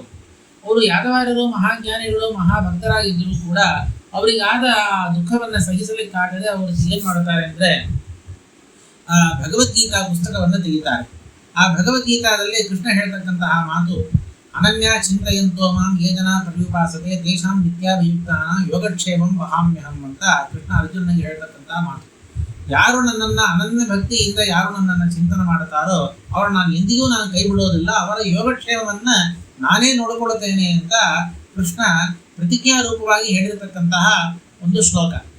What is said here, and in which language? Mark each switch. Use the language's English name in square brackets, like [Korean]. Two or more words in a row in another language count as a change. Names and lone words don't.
[Kannada] ಅವರು ಯಾದವಾರ್ಯರು ಮಹಾಜ್ಞಾನಿಗಳು, ಮಹಾಭಕ್ತರಾಗಿದ್ದರೂ ಕೂಡ ಅವರಿಗಾದ ಆ ದುಃಖವನ್ನು ಸಹಿಸಲಿಕ್ಕಾಗದೆ ಅವರು ಏನು ಮಾಡುತ್ತಾರೆ ಅಂದರೆ ಭಗವದ್ಗೀತಾ ಪುಸ್ತಕವನ್ನು ತೆಗಿತಾರೆ. ಆ ಭಗವದ್ಗೀತಾದಲ್ಲಿ ಕೃಷ್ಣ ಹೇಳ್ತಕ್ಕಂತಹ ಮಾತು, [Sanskrit] ಅನನ್ಯ ಚಿಂತೆಯಂತೋ ಮಾಂ ಯೇ ಜನ ಪರ್ಯುಪಾಸತೆ ತೇಷಾಂ ನಿತ್ಯಾಭಿಯುಕ್ತಾನ ಯೋಗಕ್ಷೇಮಂ ವಹಾಮ್ಯಹಂ [Kannada] ಅಂತ ಕೃಷ್ಣ ಅರ್ಜುನನಿಗೆ ಹೇಳ್ತಕ್ಕಂತಹ ಮಾತು. ಯಾರು ನನ್ನನ್ನು ಅನನ್ಯ ಭಕ್ತಿಯಿಂದ ಯಾರು ನನ್ನನ್ನು ಚಿಂತನೆ ಮಾಡುತ್ತಾರೋ ಅವರು ಎಂದಿಗೂ ನಾನು ಕೈ ಬಿಡೋದಿಲ್ಲ, ಅವರ ಯೋಗಕ್ಷೇಮವನ್ನ ನಾನೇ ನೋಡಿಕೊಳ್ಳುತ್ತೇನೆ ಅಂತ ಕೃಷ್ಣ ಪ್ರತಿಜ್ಞಾ ರೂಪವಾಗಿ ಹೇಳಿರತಕ್ಕಂತಹ ಒಂದು ಶ್ಲೋಕ.